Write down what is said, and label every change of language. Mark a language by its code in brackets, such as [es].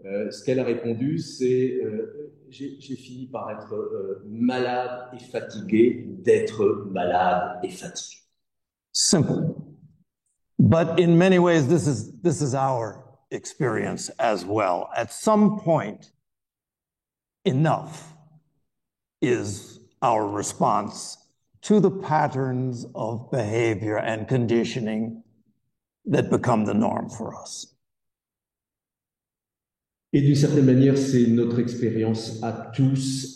[fr] Ce qu'elle a répondu, c'est j'ai fini par être malade et fatigué d'être malade et fatigué. [en] Simple. But in many ways, this is our experience as well. At some point, enough is our response to the patterns of behavior and conditioning that become the norm for us. [fr] Et d'une certaine manière, c'est notre expérience à tous.